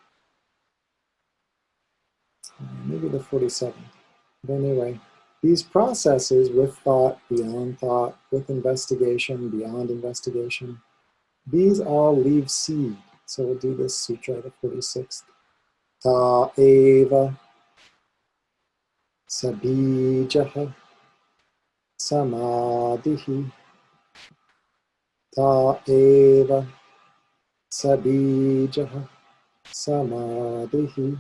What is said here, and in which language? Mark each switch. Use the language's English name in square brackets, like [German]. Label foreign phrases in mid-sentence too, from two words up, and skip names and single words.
[English] Maybe the 47th. But anyway, these processes with thought, beyond thought, with investigation, beyond investigation, these all leave seed. So we'll do this sutra, the 46th. [Sanskrit] तत् एव सबीजः समाधिः. तत् एव सबीजः समाधिः.